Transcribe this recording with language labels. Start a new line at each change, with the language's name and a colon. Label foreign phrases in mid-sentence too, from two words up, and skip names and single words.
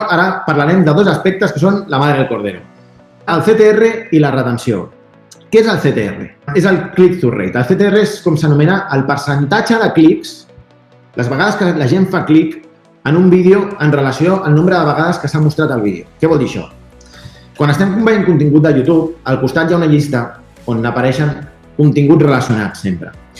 Catalan: Ara parlarem de dos aspectes que són
Spanish: la madre del cordero.
Catalan: El CTR i la retenció. Què és el CTR? És el
English: click-through rate.
Catalan: El CTR és com s'anomena el percentatge de clics, les vegades que la gent fa clic en un vídeo en relació al nombre de vegades que s'ha mostrat el vídeo. Què vol dir això? Quan estem veient contingut de YouTube, al costat hi ha una llista on apareixen continguts relacionats sempre.